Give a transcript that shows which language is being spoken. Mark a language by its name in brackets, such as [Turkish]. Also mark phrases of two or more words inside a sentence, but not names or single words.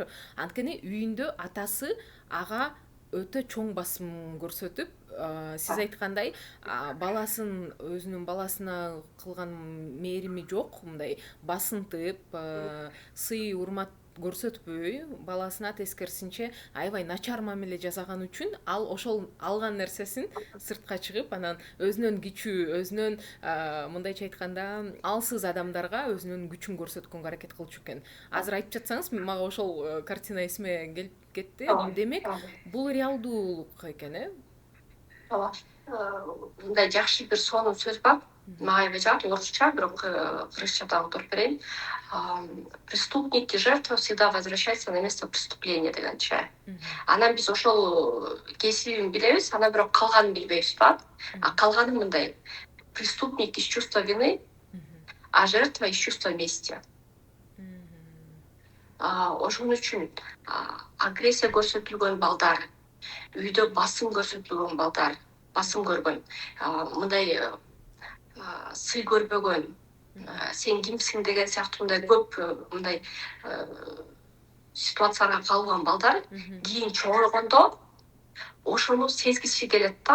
[Kyrgyz] Анткени үйүндө атасы ага өтө чоң басым көрсөтүп, сиз айткандай баласын, өзүнүн баласына кылган мээрими жок, мындай басынтып, сый урмат көрсөтпөй, баласына тескерисинче аябай начар мамиле жасаган үчүн ал ошол алган нерсесин сыртка чыгып, анан өзүнөн кичүү, өзүнөн мындайча айтканда алсыз адамдарга өзүнүн күчүн көрсөткөнгө аракет кылчу экен. Азыр айтып жатсаңыз мага ошол картина эсиме келип кетти. Демек, бул реалдуулук экен, ооба. Мындай жакшы бир сонун сөз бар. Мага аябай жагат, орусча, бирок кыргызчада аударып берейин. [Russian] Преступник и жертва всегда возвращаются на место преступления дегенче. [Kyrgyz] Анан биз ошол кесибин билебиз, анан бирок калганын билбейбиз ба. А калганы мындай: [Russian] преступник из чувства вины, а жертва из чувства мести. [Kyrgyz] Ошон үчүн агрессия көрсөтүлгөн балдар, үйдө басым көрсөтүлгөн балдар, басым көргөн, мындай сый көрбөгөн, сен кимсиң деген сыяктуу мындай көп мындай ситуацияга калган балдар кийин чоңойгондо ошону сезгиси келет да.